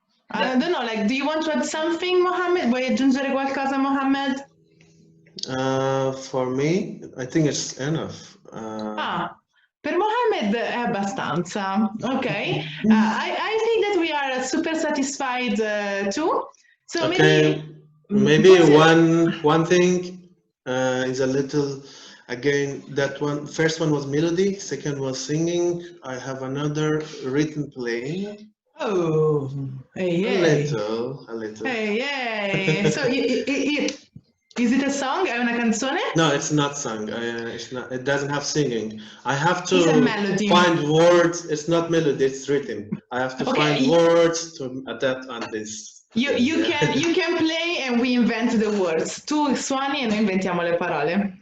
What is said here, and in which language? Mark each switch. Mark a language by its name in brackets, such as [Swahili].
[English] I don't know, like, do you want to add something, Mohammed? [Italian] Vuoi aggiungere qualcosa, Mohammed? [English] For me, I think it's enough. [Italian] Per Mohammed è abbastanza. [English] Ok, I think that we are super satisfied too. So okay. Maybe one thing is a little, again, that one first one was melody, second was singing. I have another written playing. Oh, hey, a little. Hey. So is it a song? [Italian] È una canzone? [English] No, it's not sung. It's not. It doesn't have singing. I have to find words. It's not melody. It's written. I have to find words to adapt on this. You can play and we invent the words. [Italian] Tu suoni e noi inventiamo le parole.